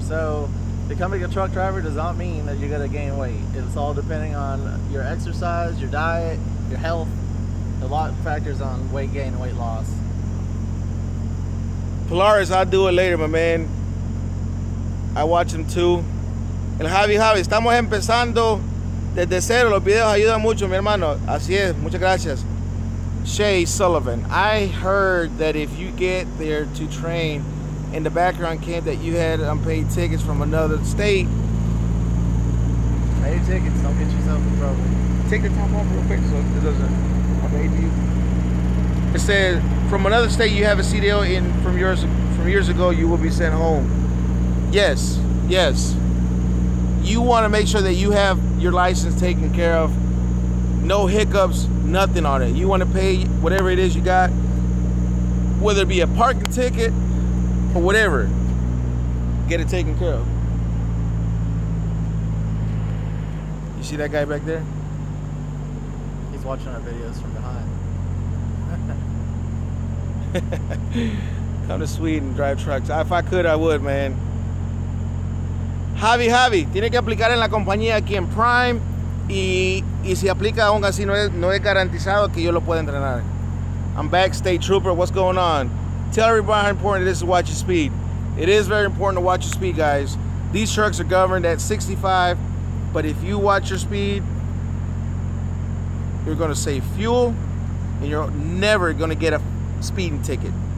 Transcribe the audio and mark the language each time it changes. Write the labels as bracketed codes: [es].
[en] So becoming a truck driver does not mean that you're going to gain weight. It's all depending on your exercise, your diet, your health. A lot of factors on weight gain and weight loss. Polaris, I'll do it later, my man. I watch him too. [es] El Javi, estamos empezando desde cero. Los videos ayudan mucho, mi hermano. Así es, muchas gracias. [en] Shay Sullivan, I heard that if you get there to train, in the background came that you had unpaid tickets from another state. Paid tickets, don't get yourself in trouble. Take the top off real quick so it doesn't update you. It said, from another state you have a CDL in from years ago, you will be sent home. Yes, yes. You want to make sure that you have your license taken care of. No hiccups, nothing on it. You want to pay whatever it is you got, whether it be a parking ticket or whatever. Get it taken care of. You see that guy back there? He's watching our videos from behind. Come to Sweden, drive trucks. If I could, I would, man. [es] Javi, tiene que aplicar en la compañía aquí en Prime. Y si aplica aún así, no es garantizado que yo lo pueda entrenar. [en] I'm back, State Trooper. What's going on? Tell everybody how important it is to watch your speed. It is very important to watch your speed, guys. These trucks are governed at 65, but if you watch your speed, you're going to save fuel, and you're never going to get a speeding ticket.